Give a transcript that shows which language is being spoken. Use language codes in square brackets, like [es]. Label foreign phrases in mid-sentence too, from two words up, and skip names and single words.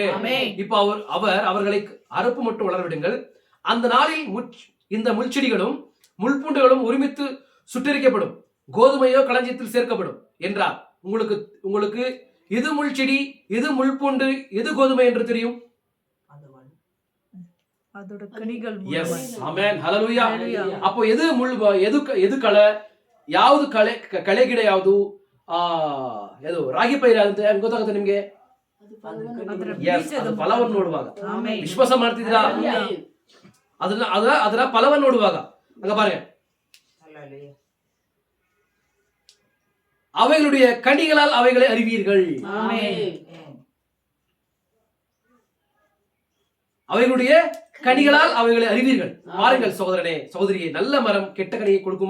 [ta] இப்ப அவர்களை அறுப்பு மட்டும் வளர விடுங்கள், அந்த நாளில் இந்த முள்செடிகளும் முள்பூண்டுகளும் ஒருமித்து சுட்டரிக்கப்படும், கோதுமையோ களஞ்சியத்தில் சேர்க்கப்படும் என்றார். உங்களுக்கு எது முள்செடி, எது முள்பூண்டு, எது கோதுமை என்று தெரியும்? அதோட கனிகள் எஸ், மூலமாய். ஆமென், ஹalleluya. [en] Hallelujah. [ta] அப்போ எது எது [kn] ಕಳೆ, ಯಾವುದು ಕಳೆ ಗಿಡ ಯಾವುದು, ಅದು ರಾಗಿ ಪೈರು ಅಂತ ಗೊತ್ತಾಗುತ್ತೆ ನಿಮ್ಗೆ? ಅದರ ಎಸ್, ಅದು ಬೀಜದ ಫಲವನ್ನು ನೋಡುವಾಗ ಆಮೆನ್. ವಿಶ್ವಾಸ ಮಾಡ್ತಿದ್ದೀರಾ? ಅದರ ಫಲವನ್ನು ನೋಡುವಾಗ [ta] அங்க பாருங்க, ஹalleluya. அவைகளுடைய கனிகளால் அவைகளை அறிவீர்கள். ஆமென். அவைகளுடைய கனிகளால் அவைகளை அறிவீர்கள். பாருங்கள் சகோதரனே, சகோதரியே, நல்ல மரம் கெட்ட கனியை கொடுக்குமா?